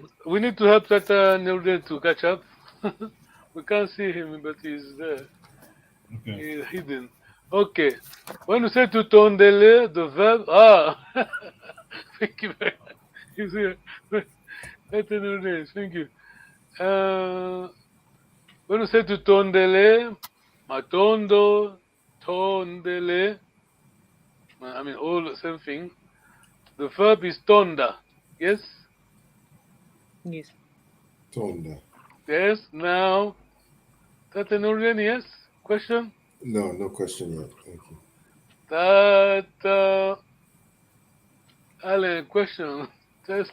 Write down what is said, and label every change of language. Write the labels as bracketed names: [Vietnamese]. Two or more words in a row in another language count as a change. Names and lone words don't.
[English] We need to help Tata Nilden to catch up. We can't see him, but he's there. Okay. He's hidden. Okay. When you say to tondele, the verb, thank you very much. He's here. Tata Nilden, thank you. When you say to [Lingala] tondele, matondo, tondele, [English] all the same thing. The verb is tonda. Yes? Yes. Tonda. Yes. Now, Tata Nurian, yes? Question? No, no question yet. Thank you. Tata Alan, question. Just